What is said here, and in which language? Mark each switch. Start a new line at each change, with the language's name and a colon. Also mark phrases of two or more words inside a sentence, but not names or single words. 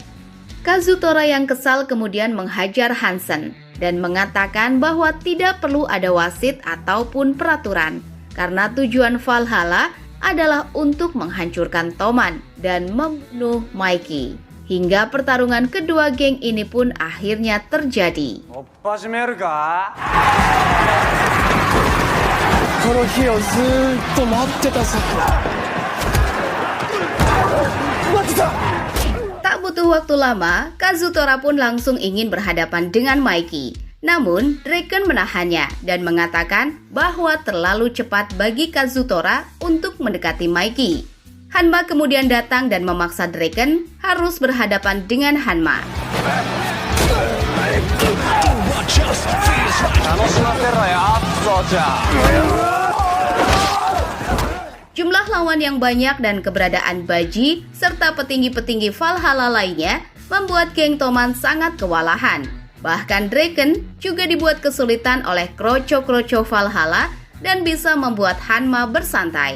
Indonesian: Kazutora yang kesal kemudian menghajar Hansen dan mengatakan bahwa tidak perlu ada wasit ataupun peraturan karena tujuan Valhalla adalah untuk menghancurkan Toman dan membunuh Mikey. hingga pertarungan kedua geng ini pun akhirnya terjadi.
Japanese: おっ始めるかこの日をずーっと待ってたさ。待ってた。
Indonesian: Tak butuh waktu lama, Kazutora pun langsung ingin berhadapan dengan Mikey. Namun, Draken menahannya dan mengatakan bahwa terlalu cepat bagi Kazutora untuk mendekati Mikey. Hanma kemudian datang dan memaksa Draken harus berhadapan dengan Hanma.
Japanese: 楽しませろよそうちゃん
Indonesian: Jumlah lawan yang banyak dan keberadaan Baji serta petinggi-petinggi Valhalla lainnya membuat geng Toman sangat kewalahan. Bahkan Draken juga dibuat kesulitan oleh kroco-kroco Valhalla dan bisa membuat Hanma bersantai.